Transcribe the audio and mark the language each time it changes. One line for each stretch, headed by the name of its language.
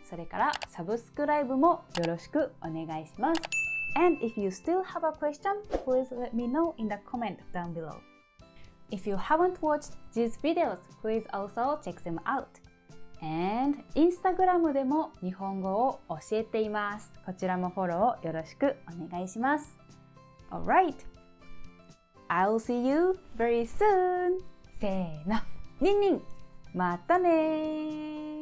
Japanese: それからサブスクライブもよろしくお願いします。
English: And if you still have a question, please let me know in the comment down below. If you haven't watched these videos, please also check them out.
Japanese: And Instagram でも日本語を教えています。こちらもフォローよろしくお願いします。
English: Alright, I'll see you very soon.
Japanese: せーの、ニンニン、またねー。